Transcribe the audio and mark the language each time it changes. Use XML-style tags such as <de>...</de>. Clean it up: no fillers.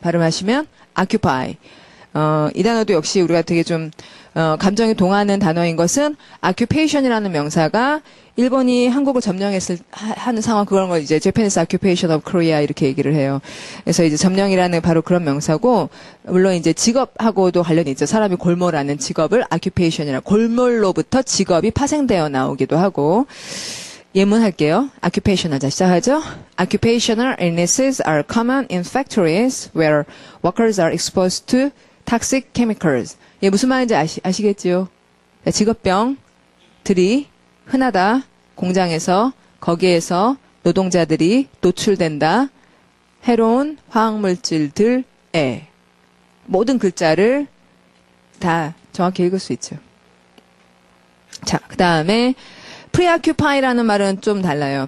<ko>발음하시면 occupy. 이 단어도 역시 우리가 되게 좀 감정이 동하는 단어인 것은 occupation이라는 명사가 일본이 한국을 하는 상황 그런 걸 이제</ko> <en>Japanese occupation of Korea</en> <ko>이렇게 얘기를 해요. 그래서 이제 점령이라는 바로 그런 명사고 물론 이제 직업하고도 관련이 있죠. 사람이 골몰하는 직업을 occupation이라 골몰로부터 직업이 파생되어 나오기도 하고 예문할게요. occupational 자 시작하죠.</ko> <en>Occupational illnesses are common in factories where workers are exposed to toxic chemicals.</en> <ko>예, 무슨 말인지 아시겠지요? 직업병들이 흔하다. 공장에서, 거기에서 노동자들이 노출된다. 해로운 화학물질들에. 모든 글자를 다 정확히 읽을 수 있죠. 자, 그 다음에 preoccupy라는 말은 좀 달라요.</ko>